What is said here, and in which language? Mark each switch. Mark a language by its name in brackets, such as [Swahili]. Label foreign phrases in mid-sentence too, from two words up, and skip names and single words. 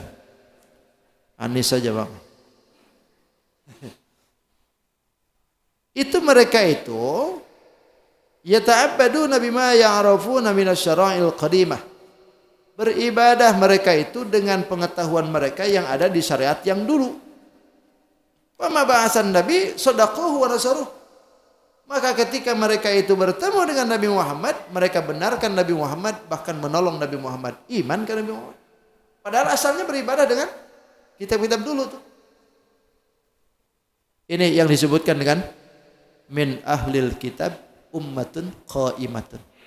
[Indonesian] Anis saja bang. Itu mereka itu [Arabic] يتعبدون بما يعرفون من الشرائع القديمة. [Indonesian] Beribadah mereka itu dengan pengetahuan mereka yang ada di syariat yang dulu. [Arabic] وما بعث النبي صدقوه ونصروه. [Indonesian] Maka ketika mereka itu bertemu dengan Nabi Muhammad, mereka benarkan Nabi Muhammad, bahkan menolong Nabi Muhammad, iman ke Nabi Muhammad. Padahal asalnya beribadah dengan kitab-kitab dulu tuh. Ini yang disebutkan dengan [Arabic] من أهل الكتاب أمة قائمة.